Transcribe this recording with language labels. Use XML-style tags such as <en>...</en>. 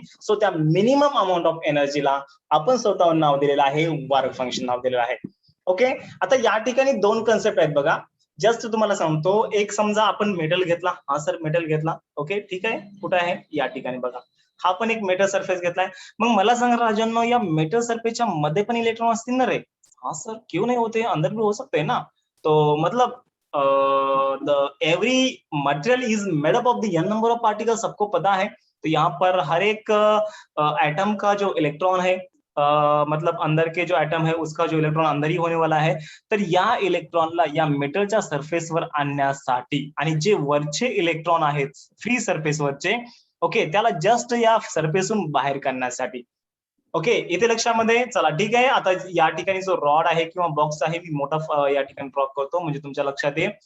<mr>So त्या minimum amount of एनर्जीला आपण स्वतःहून नाव दिलेलं आहे वर्क फंक्शन नाव दिलेलं आहे. ओके, आता या ठिकाणी दोन कन्सेप्ट आहेत बघा. जस्ट तुम्हाला सांगतो, एक समजा आपण मेटल घेतला. हा सर मेटल घेतला. ओके, ठीक आहे, कुठे आहे या ठिकाणी बघा, हा पण एक मेटल सरफेस घेतलाय. मग मला सांगा राजांनो, या मेटल सरफेसच्या मध्ये पण इलेक्ट्रॉन असतील ना रे.</mr> <hi>हाँ सर, क्यों नहीं होते, अंदर भी हो सकते हैं ना. तो मतलब</hi> <en>the every material is made up of the n number of particle,</en> <hi>सबको पता है. तो यहाँ पर हर एक एटम का जो इलेक्ट्रॉन है, मतलब अंदर के जो एटम है उसका जो इलेक्ट्रॉन अंदर ही होने वाला है.</hi> <mr>तर या इलेक्ट्रॉनला या मेटलच्या सरफेसवर आणण्यासाठी, आणि जे वरचे इलेक्ट्रॉन आहेत फ्री सरफेसवरचे, ओके, त्याला जस्ट या सरफेसून बाहेर काढण्यासाठी. ओके, इथे लक्षामध्ये, चला ठीक आहे. आता या ठिकाणी जो रॉड आहे किंवा बॉक्स आहे मी मोठा या ठिकाणी ड्रॉ करतो म्हणजे तुमच्या लक्षात येईल.</mr>